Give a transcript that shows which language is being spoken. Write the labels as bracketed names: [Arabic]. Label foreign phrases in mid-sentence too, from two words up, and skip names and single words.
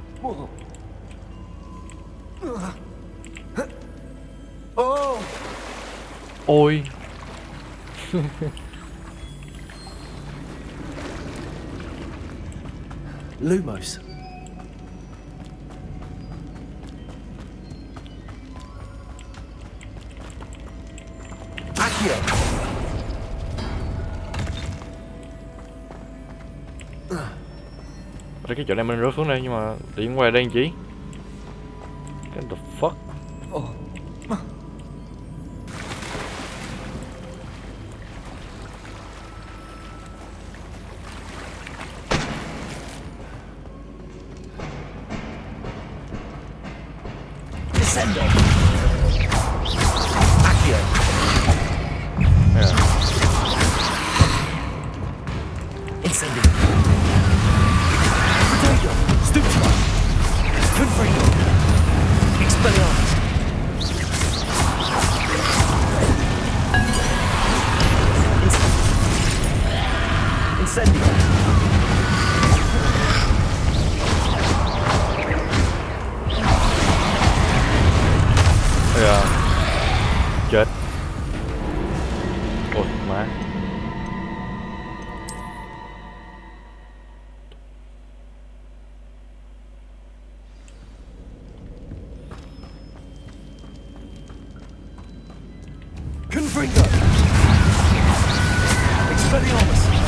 [Vietnamese] Ôi. Lumos. Accio. Ở cái chỗ này mình rớt xuống đây nhưng mà tiện qua đây làm chi? [English] What the fuck? Descendo. Accio. Yeah. Incendio. Potato. Stupefy. Confringo. Expelliarmus. Incendio. Yeah. [Vietnamese] Chết. Ôi má. Confringo. Expelliarmus.